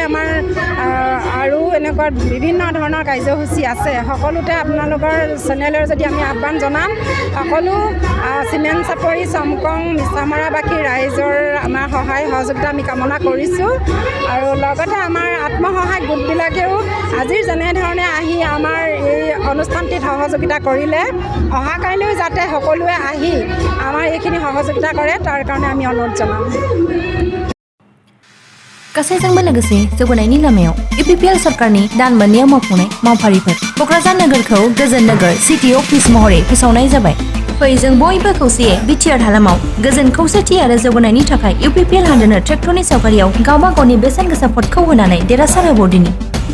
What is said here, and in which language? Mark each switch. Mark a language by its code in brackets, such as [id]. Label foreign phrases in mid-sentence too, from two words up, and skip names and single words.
[as] আমাৰ আৰু এনেকুৱা বিভিন্ন ধৰণৰ কাৰ্যসূচী আছে সকলোতে আপোনালোকৰ চেনেলৰ যদি আমি আহ্বান জনাম সকলো চিমেণ্ট চাপৰি চমকং মিছামৰাবাসী ৰাইজৰ আমাৰ সহায় সহযোগিতা আমি কামনা কৰিছোঁ আৰু লগতে আমাৰ আত্মসহায়ক গোটবিলাকেও আজিৰ যেনেধৰণে আহি আমাৰ এই অনুষ্ঠানটিত সহযোগিতা কৰিলে অহা কাইলৈও যাতে সকলোৱে আহি আমাৰ এইখিনি সহযোগিতা কৰে তাৰ কাৰণে আমি অনুৰোধ জনাম। [brx] गासैजोंबो लोगोसे जौगानायनि लामायाव UPPL सरकारनि दान मोननायाव मावफुंनाय मावफारिफोर क'क्राझार नोगोरखौ गोजोन नोगोर [en] city office [brx] महरै फोसावनाय जाबाय। फै जों बयबो खौसेयै बिटिआर हालामाव गोजोन खौसेथि आरो जौगानायनि थाखाय UPPL हानजानो ट्रेक्टरनि सावगारियाव गावबा गावनि बेसेन गोसा भटखौ होनानै देरहासार होबावदिनि।